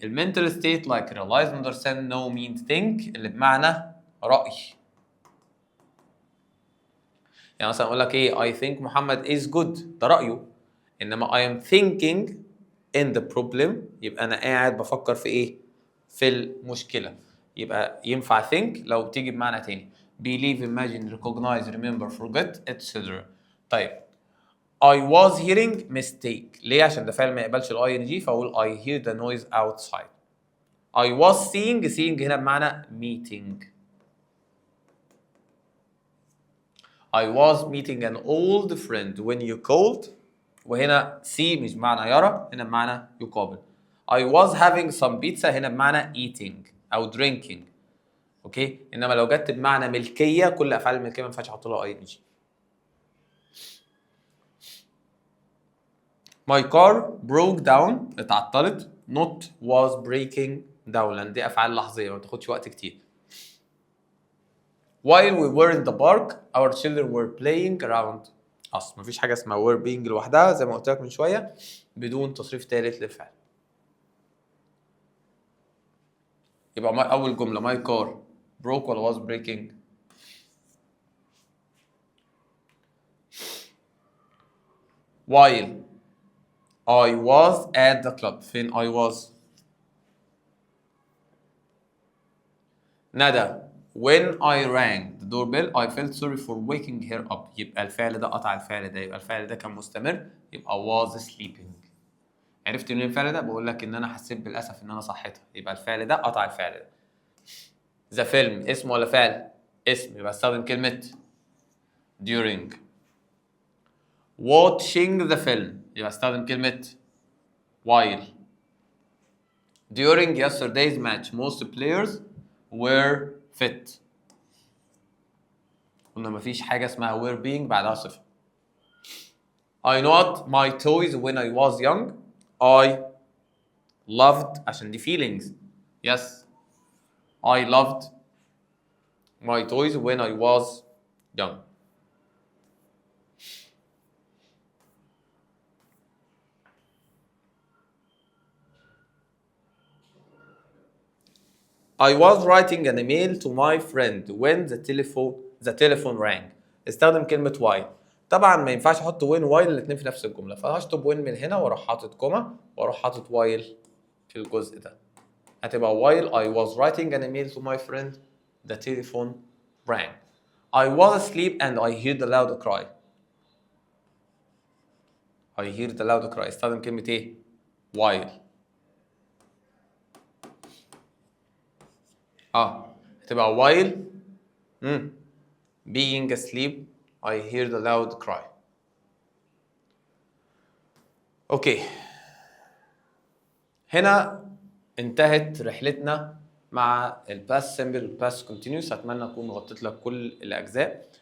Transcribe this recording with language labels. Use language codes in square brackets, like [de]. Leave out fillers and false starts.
[ar] المنتال state like realize، understand، know، mean، think اللي بمعنى رأي. يعني مثلا اقول لك ايه I think محمد is good ده رأيه، انما [en] I am thinking in the problem [ar] يبقى انا قاعد بفكر في ايه؟ في المشكلة. يبقى ينفع think لو تيجي بمعنى تاني believe، imagine، recognize، remember، forget etc. طيب I was hearing mistake ليه؟ عشان ده فعل ما يقبلش الاي ان جي فاقول [en] I hear the noise outside. I was seeing هنا بمعنى meeting. I was meeting an old friend when you called [ar] وهنا see مش بمعنى يرى، هنا بمعنى يقابل. [en] I was having some pizza هنا بمعنى eating أو drinking. [ar] أوكي؟ إنما لو جت بمعنى ملكية كل أفعال الملكية ما ينفعش أحط لها أي إن جي. [en] My car broke down اتعطلت not was breaking down لأن دي أفعال لحظية ما بتاخدش وقت كتير. While we were in the park our children were playing around us. [ar] مفيش حاجة اسمها were being لوحدها زي ما قلت لك من شوية بدون تصريف ثالث للفعل. [en] يبقى أول جملة my car broke ولا was breaking؟ while I was at the club. فين I was؟ ندى when I rang the doorbell I felt sorry for waking her up. [ar] يبقى الفعل ده قطع الفعل ده، يبقى الفعل ده كان مستمر يبقى was sleeping. عرفت منين الفعل ده؟ بقول لك ان انا حسيت بالاسف ان انا صحيتها، يبقى الفعل ده قطع الفعل ده. ذا فيلم اسم ولا فعل؟ اسم، يبقى استخدم كلمة during. [en] watching the film يبقى استخدم كلمة while. during yesterday's match most players were fit. [ar] قلنا مفيش حاجة اسمها were being بعدها صفة. [en] I not my toys when I was young. I loved عشان دي feelings. Yes I loved my toys when I was young. I was writing an email to my friend when the telephone rang. [ar] استخدم كلمة while. طبعا ما ينفعش احط when while الاثنين في نفس الجملة، فهشطب when من هنا واروح حاطط كوما واروح حاطط while في الجزء ده. [en] هتبقى while I was writing an email to my friend the telephone rang. I was asleep and I heard a loud cry. I heard a loud cry. [ar] استخدم كلمة ايه؟ while. [en] هتبقى while being asleep I heard a loud cry. [ar] اوكي هنا انتهت رحلتنا مع الباست سيمبل والباست كونتينيوس. اتمنى اكون غطيت لك كل الاجزاء.